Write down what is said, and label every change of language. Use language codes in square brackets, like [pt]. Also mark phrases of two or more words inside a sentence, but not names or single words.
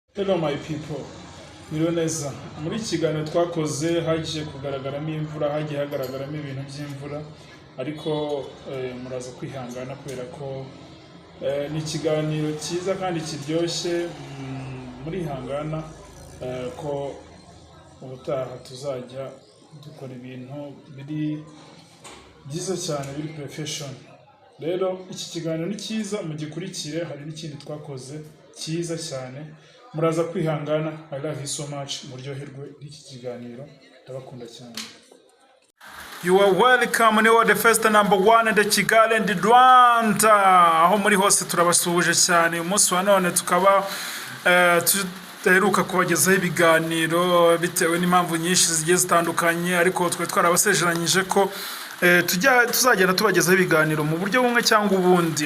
[en] Hello my people, [rw] miriwe neza. Muri iki kiganiro twakoze hagiye kugaragaramo imvura, hagiye hagaragaramo ibintu by'imvura, ariko muraza kwihangana kubera ko ni ikiganiro cyiza kandi kiryoshye. Murihangana ko ubutaha tuzajya dukora ibintu biri byiza cyane, biri profession. Rero iki kiganiro ni cyiza, mugikurikire. Hari n'ikindi twakoze cyiza cyane, muraza kwihangana. [en] I love you so much. [rw] Muryoherwe n'iki kiganiro, ndabakunda cyane. [en] You are welcome. Ni the first number one in the Kigali and Rwanda. [rw] Aho muri hose turabasuhuje cyane. Umunsi wa none tukaba tuheruka kubagezaho ibiganiro bitewe n'impamvu nyinshi zigiye zitandukanye, ariko twe twarabasezeranyije ko tuzagenda tubagezaho ibiganiro mu buryo bumwe cyangwa ubundi.